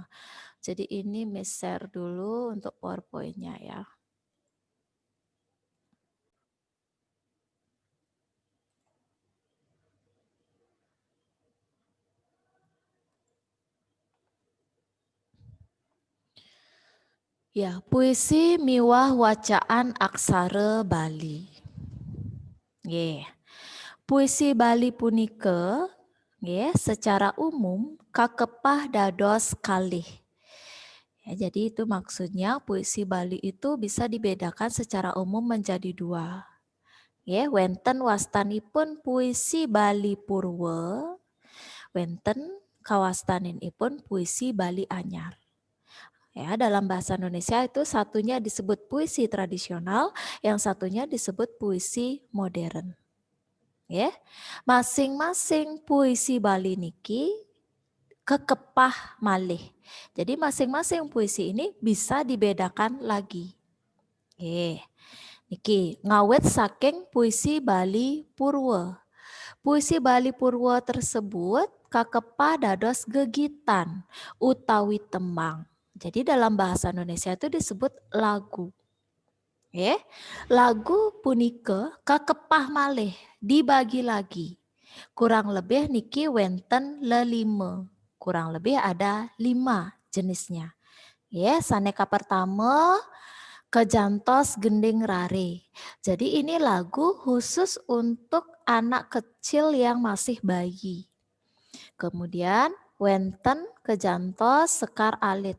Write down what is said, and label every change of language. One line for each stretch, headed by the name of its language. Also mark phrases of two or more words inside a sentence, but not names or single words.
Indonesian: Jadi ini Miss share dulu untuk PowerPoint-nya ya.
Balinese: Ya, puisi miwah wacaan aksara Bali. Puisi Bali punika
Indonesian: secara umum
Balinese: kakepah dados kalih.
Indonesian: Ya, jadi itu maksudnya puisi Bali itu bisa dibedakan secara umum menjadi 2.
Balinese: Wenten wastanipun puisi Bali Purwa, wenten kawastaninipun puisi Bali Anyar.
Indonesian: Ya, dalam bahasa Indonesia itu satunya disebut puisi tradisional, yang satunya disebut puisi modern.
Balinese: Ya, masing-masing puisi Bali niki kekepah malih.
Indonesian: Jadi masing-masing puisi ini bisa dibedakan lagi.
Balinese: Niki ngawet saking puisi Bali Purwa. Puisi Bali Purwa tersebut kakepah dados gegitan utawi tembang.
Indonesian: Jadi dalam bahasa Indonesia itu disebut lagu.
Balinese: Lagu punika kakepah malih
Indonesian: dibagi lagi. Kurang lebih
Balinese: niki wenten lelima.
Indonesian: Kurang lebih ada 5 jenisnya.
Balinese: Saneka pertama Kejantos Gending Rare.
Indonesian: Jadi ini lagu khusus untuk anak kecil yang masih bayi.
Balinese: Kemudian wenten Kejantos Sekar Alit.